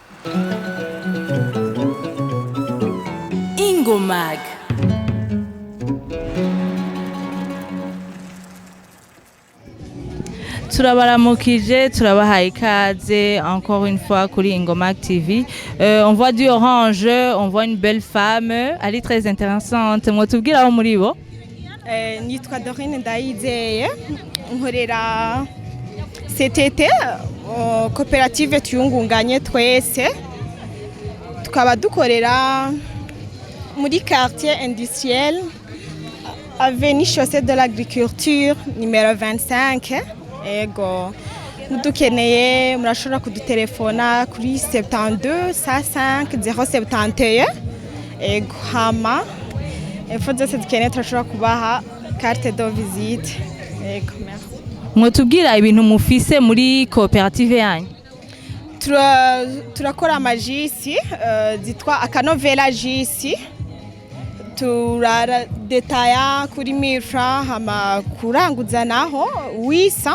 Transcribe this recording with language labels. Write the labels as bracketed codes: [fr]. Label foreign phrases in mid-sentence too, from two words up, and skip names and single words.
[rn] Ingomag. Turabaramukije, turabahaye ikaze [fr] encore une fois [rn] kuri Ingomag TV. [fr] On voit du orange, on voit une belle femme, elle est très intéressante. [rn] Mwotubwira aho muri bo? Nitwa Dorine Ndayizeye nkorera CTT koperative tuyungunganye twese tukaba dukorera muri [fr] quartier industriel avenue chaussée de l'agriculture [rn] numéro 25. Ego mudukeneye murashobora kudutelefona kuri 72 105 071. Ego hama info zose dukeneye turashobora kubaha [fr] carte de visite. [rn] Ego merci. Mwotubwira ibintu mufise muri koperative yanyu? Turakora amajisi zitwa akanovera jisi, turadetaya kuri 1000 francs, hama kuranguza naho 800.